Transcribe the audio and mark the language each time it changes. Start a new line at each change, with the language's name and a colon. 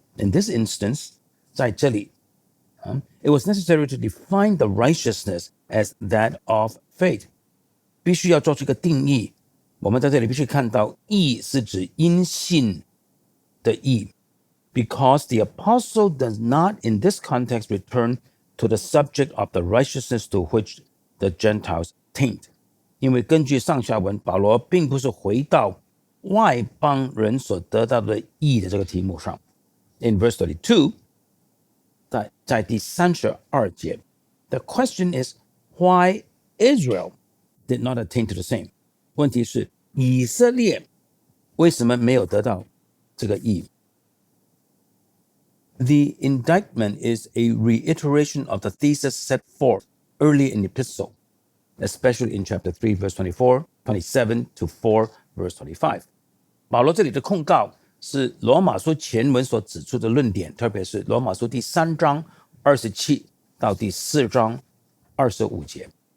English: In this instance,
Chinese: 在这里
English: it was necessary to define the righteousness as that of faith.
Chinese: 必须要做出一个定义。我们在这里必须看到义是指因信的义。
English: Because the apostle does not in this context return to the subject of the righteousness to which the Gentiles attained.
Chinese: 因为根据上下文，保罗并不是回到外邦人所得到的义的这个题目上。
English: In verse 32,
Chinese: 在第32节
English: the question is why Israel did not attain to the same.
Chinese: 问题是以色列为什么没有得到这个义？
English: The indictment is a reiteration of the thesis set forth early in the epistle, especially in chapter 3, verse 24, 27 to 4, verse 25.
Chinese: 保罗这里的控告是罗马书前文所指出的论点，特别是罗马书第3章27到第4章25节。